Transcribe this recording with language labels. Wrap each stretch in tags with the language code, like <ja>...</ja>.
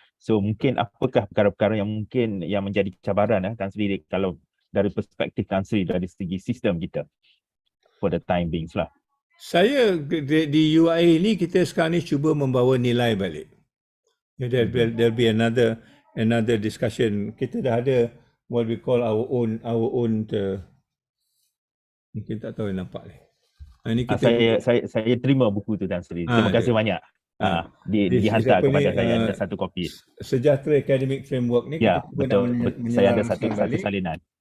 <ms>So mungkin apakah perkara-perkara yang mungkin yang menjadi cabaran Tan Sri kalau dari perspektif Tan Sri dari segi sistem kita</ms> <en>for the time being</en> <ms>lah. Saya di UI ni kita sekarang ni cuba membawa nilai balik.</ms> <en>There'll be another discussion.</en> <ms>Kita dah ada</ms> <en>what we call our own</en> <ms>mungkin tak tahu yang nampak ni. Ini kita saya terima buku tu Tan Sri. Terima kasih banyak. Dihantar kepada saya ada satu kopi. Sejahtera Academic Framework ni ya, kita betul. Saya ada satu salinan.</ms>